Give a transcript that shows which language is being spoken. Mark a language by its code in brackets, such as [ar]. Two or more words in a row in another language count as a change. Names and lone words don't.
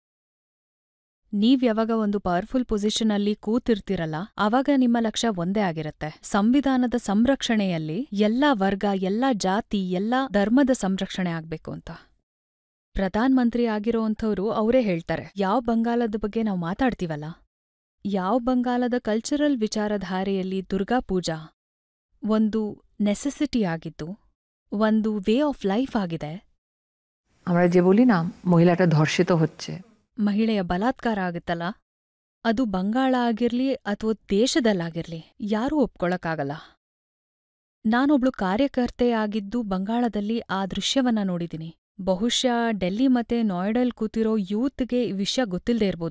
[kn] ನೀವ್ ಯಾವಾಗ ಒಂದು [en] powerful position [kn] ಅಲ್ಲಿ ಕೂತಿರ್ತಿರಲ್ಲ, ಆವಾಗ ನಿಮ್ಮ ಲಕ್ಷ್ಯ ಒಂದೇ ಆಗಿರತ್ತೆ, ಸಂವಿಧಾನದ ಸಂರಕ್ಷಣೆಯಲ್ಲಿ ಎಲ್ಲಾ ವರ್ಗ, ಎಲ್ಲಾ ಜಾತಿ, ಎಲ್ಲಾ ಧರ್ಮದ ಸಂರಕ್ಷಣೆ ಆಗ್ಬೇಕು ಅಂತ. ಪ್ರಧಾನ್ ಮಂತ್ರಿ ಆಗಿರೋಂಥವ್ರು ಅವರೇ ಹೇಳ್ತಾರೆ, ಯಾವ ಬಂಗಾಲದ ಬಗ್ಗೆ ನಾವು ಮಾತಾಡ್ತೀವಲ್ಲ, ಯಾವ ಬಂಗಾಲದ ಕಲ್ಚರಲ್ ವಿಚಾರಧಾರೆಯಲ್ಲಿ ದುರ್ಗಾ ಪೂಜಾ ಒಂದು ನೆಸೆಸಿಟಿ ಆಗಿದ್ದು, ಒಂದು [en] way of life [kn] ಆಗಿದೆ. [bn] আমরা যে বলি না মহিলাটা ধর্ষিত হচ্ছে, [kn] ಮಹಿಳೆಯ ಬಲಾತ್ಕಾರ ಆಗುತ್ತಲ್ಲ, ಅದು ಬಂಗಾಳ ಆಗಿರ್ಲಿ ಅಥವಾ ದೇಶದಲ್ಲಾಗಿರ್ಲಿ ಯಾರೂ ಒಪ್ಕೊಳಕ್ಕಾಗಲ್ಲ. ನಾನೊಬ್ಳು ಕಾರ್ಯಕರ್ತೆ ಆಗಿದ್ದು ಬಂಗಾಳದಲ್ಲಿ ಆ ದೃಶ್ಯವನ್ನ ನೋಡಿದ್ದೀನಿ. ಬಹುಶಃ ಡೆಲ್ಲಿ ಮತ್ತೆ ನೋಯ್ಡಲ್ ಕೂತಿರೋ ಯೂತ್ಗೆ ಈ ವಿಷಯ ಗೊತ್ತಿಲ್ಲದೆ ಇರ್ಬೋದು.